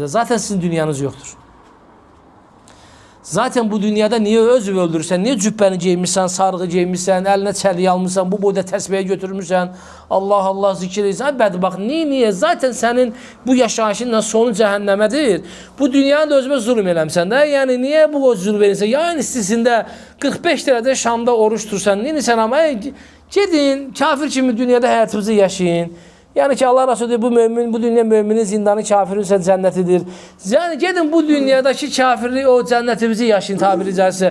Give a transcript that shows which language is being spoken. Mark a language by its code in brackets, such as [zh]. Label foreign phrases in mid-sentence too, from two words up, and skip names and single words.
[tr] Zaten sizin dünyanız yoktur. [az] Zaten bu dünyada niye özü öldürürsən, niye cübbəni geymişsən, sarığı geymişsən, əlinə çəliyi almışsan, bu boyda təsbiyə götürmüşsən, Allah zikir edirsən, bədbaxt. Niye? Zaten sənin bu yaşayışınla sonu cəhənnəmədir. Bu dünyanı da özümə zulm eləmsən də, yani niye bu zulm verirsən? Yani istisində 45 derəcə Şamda oruç tursan, niye sən ama gedin, kafir kimi dünyada həyatımızı yaşayın. [tr] Yani ki Allah Resulü diyor, bu mümin, bu dünya müminin zindanı, kafirin ise cennetidir. Yani gedin bu dünyadaki kafirliği, o cennetimizi yaşayın tabiri caizse.